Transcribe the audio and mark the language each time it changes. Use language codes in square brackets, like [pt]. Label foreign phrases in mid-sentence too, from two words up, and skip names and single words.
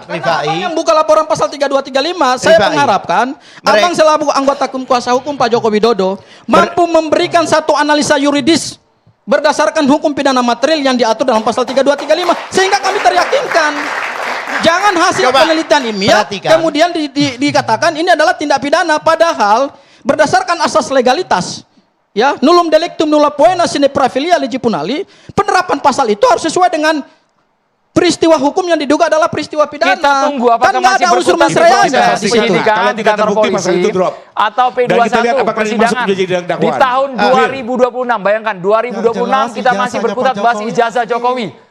[id] Rifai yang buka laporan pasal 32 35, saya mengharapkan abang selaku anggota kuasa hukum Pak Joko Widodo mampu memberikan satu analisa yuridis berdasarkan hukum pidana material yang diatur dalam pasal 32 35 sehingga kami teryakinkan. Jangan hasil penelitian ilmiah kemudian dikatakan ini adalah tindak pidana padahal berdasarkan asas legalitas. Ya, [la] nullum delictum nulla poena sine praevilia legi punali, [id] penerapan pasal itu harus sesuai dengan peristiwa hukum yang diduga adalah peristiwa pidana. Kita tunggu apakah masih unsur mesrea di penyidikan di kantor polisi atau P21 persidangan di tahun 2026. Bayangkan 2026 kita masih berkutat bahas ijazah Jokowi.